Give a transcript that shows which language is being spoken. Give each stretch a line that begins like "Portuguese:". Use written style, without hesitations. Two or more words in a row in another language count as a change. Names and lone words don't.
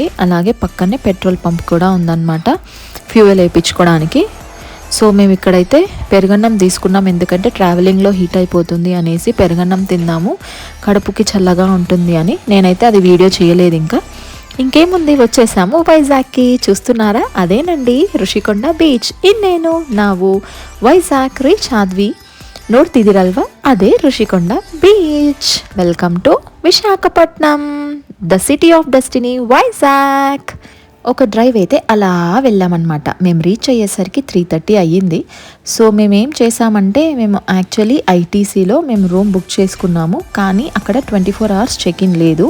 Telugu: అలాగే పక్కనే
English: petrol pump
Telugu: కూడా ఉందన్నమాట ఫ్యూయల్ వేయించుకోవడానికి. సో మేము ఇక్కడైతే పెరుగన్నం తీసుకున్నాం, ఎందుకంటే ట్రావెలింగ్లో హీట్ అయిపోతుంది అనేసి పెరుగన్నం తిందాము, కడుపుకి చల్లగా ఉంటుంది అని. నేనైతే అది వీడియో చేయలేదు. ఇంకేముంది, వచ్చేసాము వైజాగ్కి. చూస్తున్నారా, అదేనండి
Kannada: ಋಷಿಕೊಂಡ ಬೀಚ್. ಇನ್ನೇನು ನಾವು ವೈಜಾಗ್ ರೀಚ್ ಆದ್ವಿ. ನೋಡ್ತಿದ್ದೀರಲ್ವಾ, ಅದೇ ಋಷಿಕೊಂಡ ಬೀಚ್.
English: welcome to విశాఖపట్నం, the city of destiny వైజాగ్.
Telugu: ఒక డ్రైవ్ అయితే అలా వెళ్ళామన్నమాట. మేము రీచ్ అయ్యేసరికి 3:30 అయ్యింది. సో మేమేం చేసామంటే, మేము యాక్చువల్లీ ఐటీసీలో మేము రూమ్ బుక్ చేసుకున్నాము, కానీ అక్కడ 24
English: hours check-in
Telugu: లేదు.